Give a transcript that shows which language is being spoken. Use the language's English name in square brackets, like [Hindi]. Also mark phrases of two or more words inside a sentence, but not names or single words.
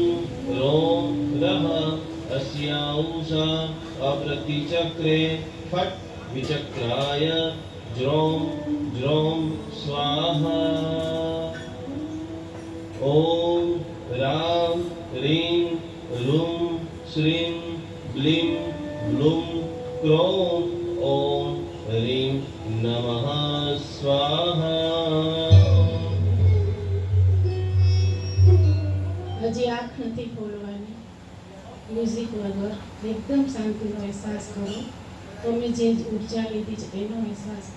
[Sanskrit] रों रः अस्यांश अप्रतिचक्रे फट् विचक्राय ज्रों ज्रों स्वाहा ॐ रां ह्रीं ह्रूं श्रीं ब्लीं ब्लूं क्रों ॐ ह्रीं નમઃ સ્વાહા. [Gujarati] હજી આંખ નથી ખોલવાની. મ્યુઝિક વગર એકદમ શાંતિનો અહેસાસ કરો. તમે જે ઉર્જા લીધી છે એનો અહેસાસ કરો.